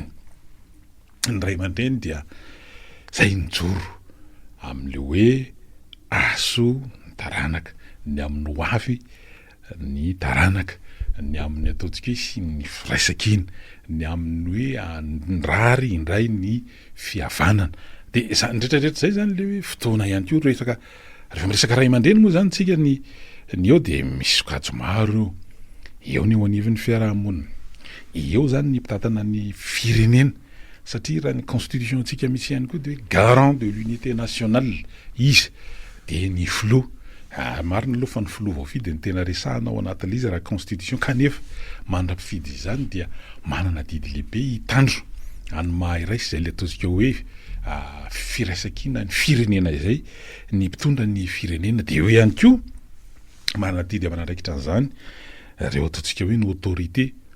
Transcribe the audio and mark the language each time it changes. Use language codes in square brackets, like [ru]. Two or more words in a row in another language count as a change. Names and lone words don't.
[mg] Ny ray aman-dreny dia zay nijoro amin'le hoe aso ny taranaka ny amin'ny hoavy ny taranaka ny amin'ny ataontsika hoe sy ny firaisakina ny amin'ny hoe andrary indray ny fihavanana de zany rehetrarehetra zay zany le hoe fotoana ihany koa rehefa miresaka ray aman-dreny moa zany tsika ny eo de misy sokajo maro eo ny eo anivon'ny fiarahamonina eo zany ny mpitatana ny firenena satria raha ny constitution tsika misy ihany koa de garant [fr] de l'unité nationale [mg] izy de ny filoha marina aloha fa ny filoha vaofidy ny tena resahana ao anatin'le izy raha constitution kanefa mandra-pifidy izany dia manana didy lehibe hitandro any mahairaisy zay le ataontsika hoe firaisakina ny firenena izay ny mpitondra ny firenena de eo ihany koa manana didy amanandraikitra an'izany reo ataontsika hoe ny autorité